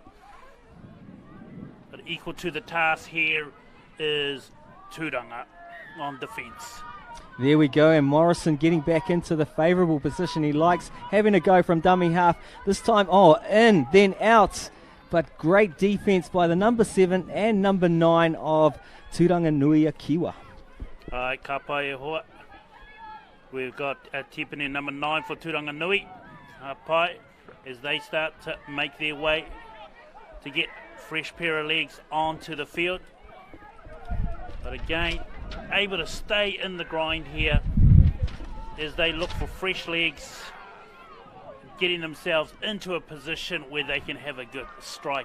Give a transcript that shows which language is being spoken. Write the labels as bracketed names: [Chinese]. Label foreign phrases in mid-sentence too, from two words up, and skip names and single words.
[English] But equal to the task here is Turanga on defence. There we go, and Morrison getting back into the favourable position he likes, having a go from dummy half. This time, in, then out. But great defence by the number 7 and number 9 of Turanganui Kiwa. [Māori] Ka pai e hoa. [English] We've got Tipene number 9 for Turanganui. [Māori] Ka pai [English] as they start to make their way to get fresh pair of legs onto the field. But again, able to stay in the grind here as they look for fresh legs, getting themselves into a position where they can have a good strike.